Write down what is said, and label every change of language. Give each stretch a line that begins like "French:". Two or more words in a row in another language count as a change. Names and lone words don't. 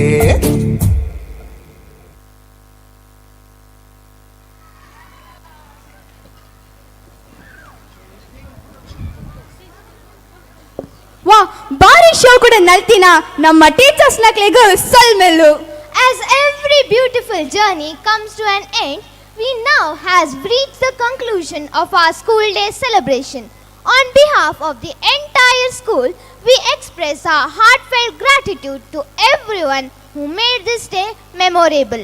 Tulu: ವಾ ಬಾರಿ ಶೋ ಕೂಡ ನಲ್ತಿನ ನಮ್ಮ ಟೀಚರ್ಸ್ ನಕ್ಲಿಗೂ ಸಲ್ಮೆಲ್ಲು.
English: As every beautiful journey comes to an end, we now has reached the conclusion of our school day celebration. On behalf of the entire school, we express our heartfelt gratitude to everyone who made this day memorable.